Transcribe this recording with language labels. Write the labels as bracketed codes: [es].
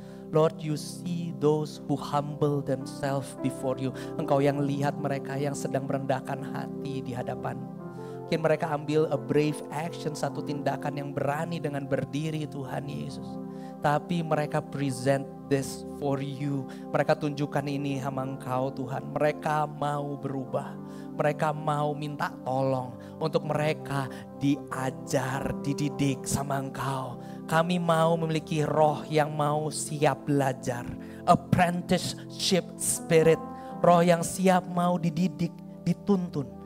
[en] Lord, you see those who humble themselves before you. [id] Engkau yang lihat mereka yang sedang merendahkan hati di hadapan. Mungkin mereka ambil [en] a brave action, [id] satu tindakan yang berani dengan berdiri Tuhan Yesus. Tapi mereka [en] present this for you. [id] Mereka tunjukkan ini sama Engkau Tuhan. Mereka mau berubah. Mereka mau minta tolong untuk mereka diajar, dididik sama Engkau. Kami mau memiliki roh yang mau siap belajar. [en] Apprenticeship spirit. [id] Roh yang siap mau dididik, dituntun.